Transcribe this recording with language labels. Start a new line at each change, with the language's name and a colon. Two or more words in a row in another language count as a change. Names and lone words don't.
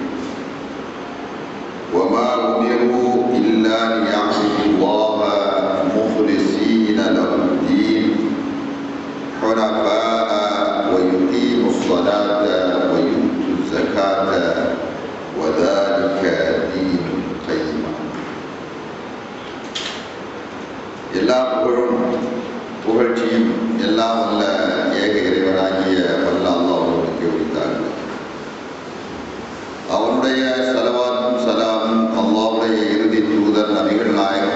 Arabic: وما أمروا إلا ليعبدوا الله مخلصين له الدين حنفاء ويقيموا الصلاة ويؤتوا الزكاة وذلك دين القيم
Tamil: எல்லா புகழ்ச்சியும் எல்லாம் வல்ல ஏக இறைவனாகிய வல்ல அல்லாஹ்வுக்கு உரித்தார்கள். அவனுடைய ஸலவாத்தும் ஸலாமும் அல்லாஹ்வுடைய இறுதி தூதர் நபிகள் நாயகம்